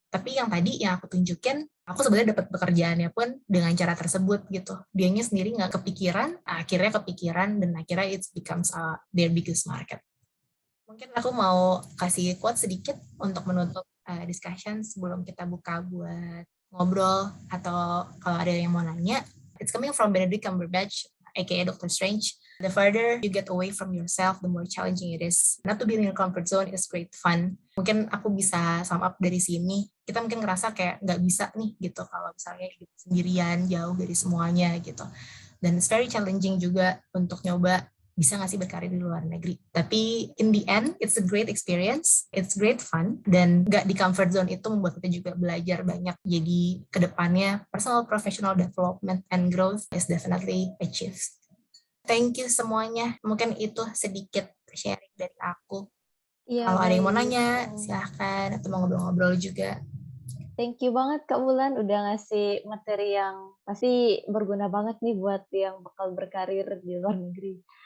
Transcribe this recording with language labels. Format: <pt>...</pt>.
<id>Tapi yang tadi yang aku tunjukin, aku sebenarnya dapat pekerjaannya pun dengan cara tersebut gitu. Dianya sendiri nggak kepikiran, akhirnya kepikiran, dan akhirnya</id> <en>it becomes their biggest market.</en> <id>Mungkin aku mau kasih quote sedikit untuk menutup discussion sebelum kita buka buat ngobrol atau kalau ada yang mau nanya.</id> <en>It's coming from Benedict Cumberbatch, aka Doctor Strange. The further you get away from yourself, the more challenging it is. Not to be in your comfort zone is great fun.</en> <id>Mungkin aku bisa sum up dari sini. Kita mungkin ngerasa kayak nggak bisa nih gitu kalau misalnya hidup sendirian, jauh dari semuanya gitu. Dan</id> <en>it's very challenging</en> <id>juga untuk nyoba bisa nggak sih berkarir di luar negeri.</id> <en>Tapi in the end, it's a great experience, it's great fun,</en> <id>dan nggak di</id> <en>comfort zone</en> <id>itu membuat kita juga belajar banyak. Jadi kedepannya</id> <en>personal professional development and growth is definitely achieved. Thank you semuanya.</en> <id>Mungkin itu sedikit sharing dari aku. Iya, Kalau ada yang mau baik. nanya, silahkan, atau mau ngobrol-ngobrol juga. Thank you banget Kak Wulan udah ngasih materi yang pasti berguna banget nih buat yang bakal berkarir di luar negeri.</id>